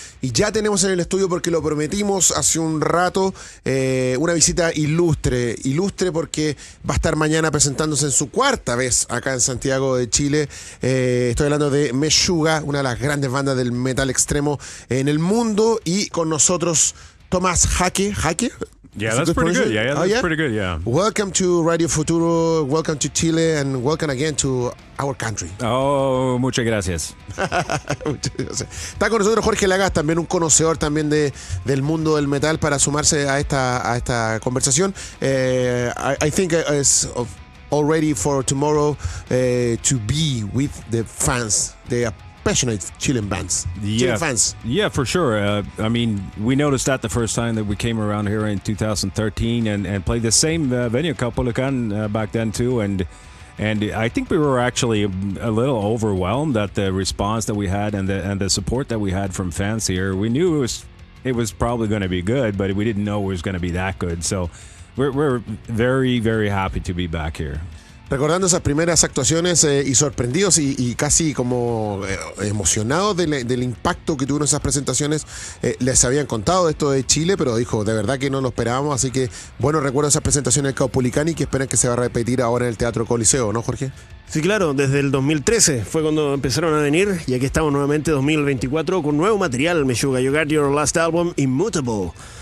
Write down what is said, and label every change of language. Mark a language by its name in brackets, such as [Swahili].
[Spanish] Y ya tenemos en el estudio, porque lo prometimos hace un rato, una visita ilustre. Ilustre porque va a estar mañana presentándose en su cuarta vez acá en Santiago de Chile. Estoy hablando de Meshuggah, una de las grandes bandas del metal extremo en el mundo. Y con nosotros Tomás Jaque. [English] Yeah, that's pretty good. Yeah, that's pretty good, yeah. Welcome to Radio Futuro, welcome to Chile, and welcome again to our country. [Spanish] Oh, muchas gracias. Está con nosotros Jorge Lagas, también un conocedor también del mundo del metal, para sumarse a esta conversación. [English] I think it's all ready for tomorrow to be with the fans, the passionate Chilean bands. Chilean fans. Yeah, for sure. I mean, we noticed that the first time that we came around here in 2013 and played the same venue, Capulacan, back then too. And I think we were actually a little overwhelmed at the response that we had and the support that we had from fans here. We knew it was probably going to be good, but we didn't know it was going to be that good. So we're very, very happy to be back here. [Spanish] Recordando esas primeras actuaciones y sorprendidos y casi como emocionados del impacto que tuvieron esas presentaciones. Les habían contado esto de Chile, pero dijo, de verdad que no lo esperábamos. Así que, bueno, recuerdo esas presentaciones del Caupolicán y que esperan que se va a repetir ahora en el Teatro Coliseo, ¿no, Jorge? Sí, claro, desde el 2013 fue cuando empezaron a venir, y aquí estamos nuevamente 2024 con nuevo material. [English] Meshuggah, you got your last album, Immutable.